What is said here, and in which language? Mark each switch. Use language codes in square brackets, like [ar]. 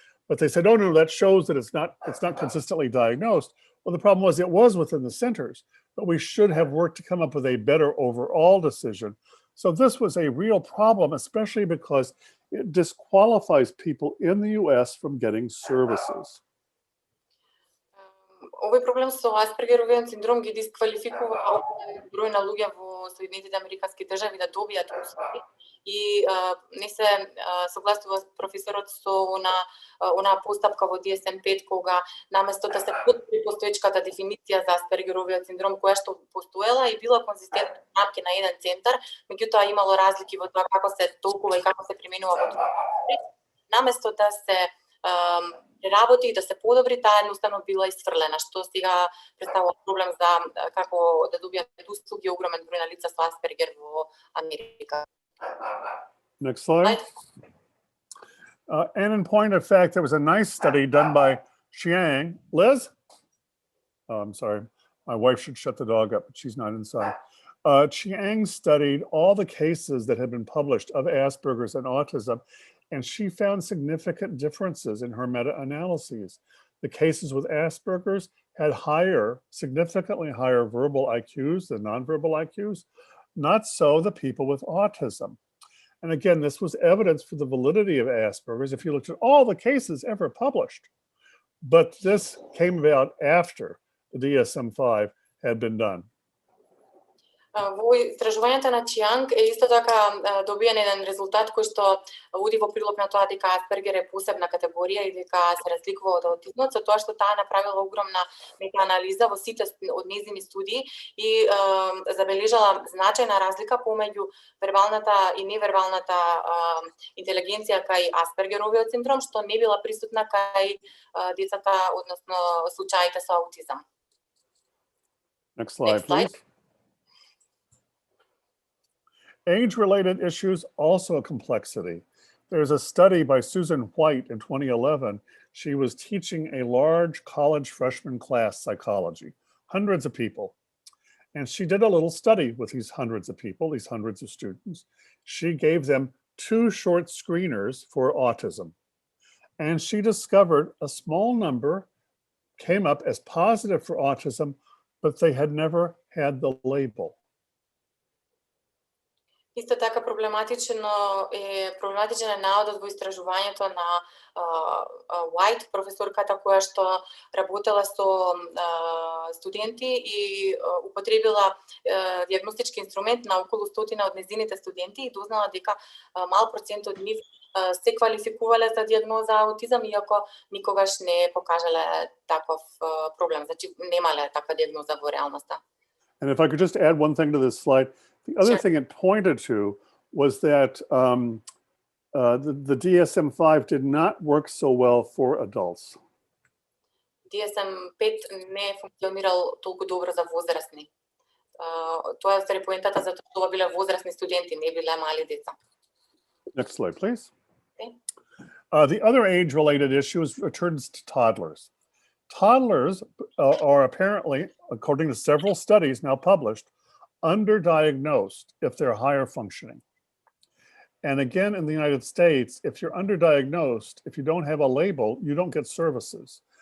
[en] But they said, oh no, that shows that it's not consistently diagnosed. Well, the problem was it was within the centers, but we should have worked to come up with a better overall decision. So this was a real problem, especially because it disqualifies people in the US from getting services. [mk] Овој проблем со Аспергеровиот синдром ги дисквалификува број на луѓе во Соединетите Американски држави да добијат услуги и не се согласува професорот со она постапка во DSM-5 кога наместо да се подобри постоечката дефиниција за Аспергеровиот синдром која што постоела и била конзистентна во рамки на еден центар, меѓутоа имало разлики во тоа како се толкува и како се применува во други. Наместо да се работи и да се подобри, таа едноставно била исфрлена, што сега представува проблем за како да добијат услуги огромен број на лица со Аспергер во Америка. [en] Next slide. And in point of fact, there was a nice study done by Xiang. Liz? I'm sorry, my wife should shut the dog up, but she's not inside. Chiang studied all the cases that had been published of Asperger's and autism, and she found significant differences in her meta-analyses. The cases with Asperger's had significantly higher verbal IQs than nonverbal IQs, not so the people with autism. And again, this was evidence for the validity of Asperger's if you looked at all the cases ever published. But this came about after the DSM-5 had been done. [mk] Во истражувањето на Чианг е исто така добиен еден резултат кој што уди во прилог на тоа дека Аспергер е посебна категорија и дека се разликува од аутизмот, со тоа што таа направила огромна метаанализа во сите од нејзини студии и забележала значајна разлика помеѓу вербалната и невербалната интелигенција кај Аспергеровиот синдром, што не била присутна кај децата, односно случаите со аутизам. [en] Next slide, please. Age-related issues, also a complexity. There's a study by Susan White in 2011. She was teaching a large college freshman class psychology, hundreds of people. And she did a little study with these hundreds of people, these hundreds of students. She gave them 2 short screeners for autism. And she discovered a small number came up as positive for autism, but they had never had the label. [mk] Исто така проблематичен е наодот во истражувањето на White, професорката која што работела со студенти и употребила диагностички инструмент на околу 100 од нејзините студенти и дознала дека мал процент од нив се квалификувале за диагноза аутизам, иако никогаш не покажале таков проблем, значи немале таква диагноза во реалноста. [en] And if I could just add one thing to this slide, the other thing it pointed to was that the DSM-5 did not work so well for adults. [mk] DSM-5 не функционирал толку добро за возрастни. Тоа е поентата затоа што ова биле возрастни студенти, не биле мали деца. [en] Next slide, please. Okay. The other age-related issue returns to toddlers. Toddlers are apparently, according to several studies now published, underdiagnosed if they're higher functioning. And again, in the United States, if you're underdiagnosed, if you don't have a label, you don't get services.